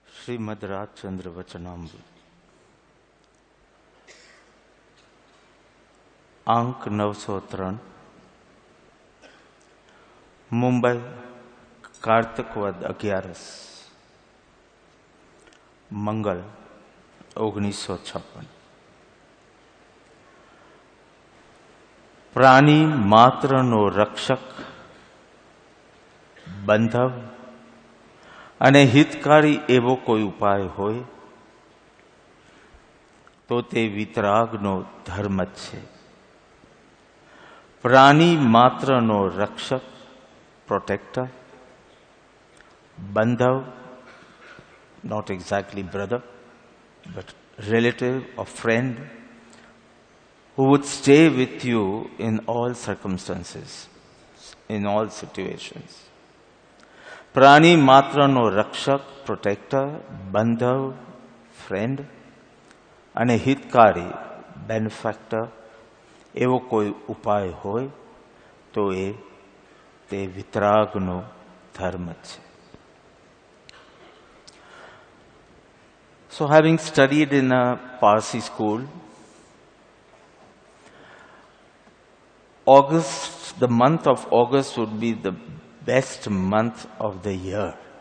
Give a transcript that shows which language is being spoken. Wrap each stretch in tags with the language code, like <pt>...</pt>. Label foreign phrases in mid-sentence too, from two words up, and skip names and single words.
<gu>શ્રીમદ્ રાજચંદ્ર વચનામૃત અંક મુંબઈ કાર્તિક વદ 11 मंगल 1956 પ્રાણી માત્રનો રક્ષક બંધવ અને હિતકારી એવો કોઈ ઉપાય હોય તો તે વિતરાગનો ધર્મ જ છે. પ્રાણી માત્રનો રક્ષક, પ્રોટેક્ટર, બંધવ,</gu> <en>not exactly brother, but relative or friend, who would stay with you in all circumstances, in all situations.</en> <gu>પ્રાણી માત્રનો રક્ષક, પ્રોટેક્ટર, બંધવ, ફ્રેન્ડ અને હિતકારી, બેનિફેક્ટર એવો કોઈ ઉપાય હોય તો તે વિતરાગનો ધર્મ છે.</gu> <en>So having studied in a Parsi school, August, the month of August would be the best month of the year.</en>